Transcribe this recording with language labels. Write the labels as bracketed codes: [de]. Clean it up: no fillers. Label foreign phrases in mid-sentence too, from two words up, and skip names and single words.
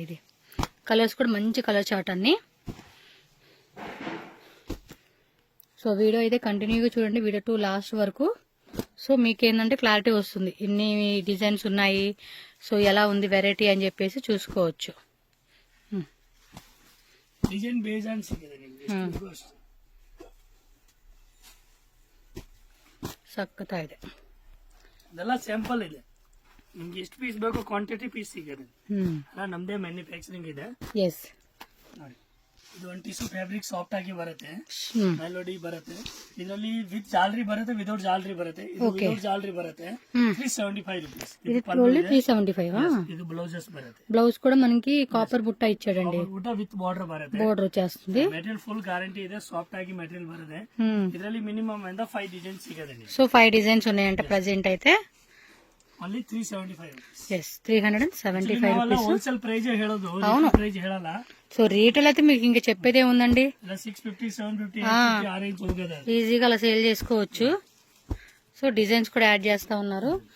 [te] ఇది కలర్స్ కూడా మంచి [en] colour chart [te] అన్ని. [en] so video [te] అయితే కంటిన్యూగా చూడండి. వీడియో 2 లాస్ట్ వరకు. సో మీకేందంటే క్లారిటీ వస్తుంది ఎన్ని డిజైన్స్ ఉన్నాయి, సో ఎలా ఉంది వెరైటీ అని చెప్పేసి చూసుకోవచ్చు. [en] design base on [kn] ಸಖತ್ತಾಗಿದೆ. ಇದೆಲ್ಲ ಸ್ಯಾಂಪಲ್ ಇದೆ. ನಿಮ್ಗೆ ಎಷ್ಟು ಪೀಸ್ ಬೇಕು [en] quantity piece [kn] ಸಿಗುತ್ತೆ. ಅಲ್ಲ ನಮ್ದೇ ಮ್ಯಾನುಫ್ಯಾಕ್ಚರಿಂಗ್ ಇದೆ ಎಸ್. ನೋಡಿ, ಇದು ಒಂದು [en] tissue fabric soft [kn] ಆಗಿ ಬರುತ್ತೆ, ಮೆಲೋಡಿ ಬರುತ್ತೆ. ಇದರಲ್ಲಿ ವಿತ್ ಜಾಲರಿ ಬರುತ್ತೆ, ವಿದೌಟ್ ಜಾಲರಿ ಬರುತ್ತೆ. ಇದು ವಿದೌಟ್ ಜಾಲರಿ ಬರುತ್ತೆ 375 rupees. [te] ఇది ఓన్లీ 375. [kn] ಇದು ಬ್ಲೌಸಸ್ ಬರುತ್ತೆ. [te] బ్లౌజ్ కూడా మనకి కాపర్ బుట్ట ఇచ్చాడండి, [kn] ಊಟ [en] with border [kn] ಬರುತ್ತೆ. [te] బోర్డర్ వచ్చేస్తుంది. [en] material full guarantee [kn] ಇದೆ, ಸಾಫ್ಟ್ ಆಗಿ ಮೆಟೀರಿಯಲ್ ಬರುತ್ತೆ. ಇದರಲ್ಲಿ ಮಿನಿಮಮ್ ಇಂದ 5 ಡಿಸೈನ್ಸ್ ಸಿಗುತ್ತೆ ನಿಮಗೆ. [te] సో 5 డిజైన్స్ ఉన్నాయంట ప్రెజెంట్ అయితే. [en] ఓన్లీ 375 rupees. ఎస్, 375 రూపీస్. wholesale price [kn] ಹೇಳೋದು, ప్రైజ్ ಹೇಳಲ್ಲ. [te] సో రేటులు అయితే మీకు ఇంకా చెప్పేదే ఉందండి, [kn] 650 750 850 ఆ రేంజ్ ಹೋಗದ [te] ఈజీగా అలా సేల్ చేసుకోవచ్చు. సో డిజైన్స్ కూడా యాడ్ చేస్తా ఉన్నారు.